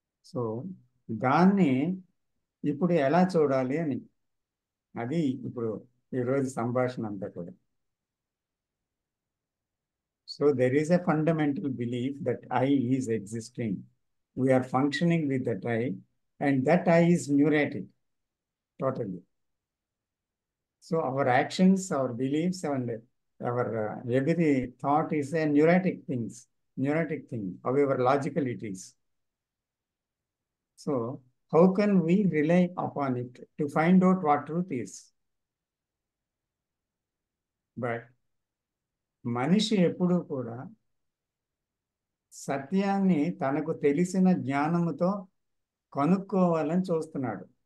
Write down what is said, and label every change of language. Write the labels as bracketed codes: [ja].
[te] So దాన్ని ఇప్పుడు ఎలా చూడాలి అని, అది ఇప్పుడు ఈరోజు సంభాషణ అంతా కూడా. [en] So there is a fundamental belief that I is existing. We are functioning with that I, and that I is neurotic totally. So our actions, our beliefs, and our every thought is a neurotic thing, however logical it is. So how can we rely upon it to find out what truth is? [te] But మనిషి ఎప్పుడూ కూడా సత్యాన్ని తనకు తెలిసిన జ్ఞానముతో కనుక్కోవాలని చూస్తున్నాడు.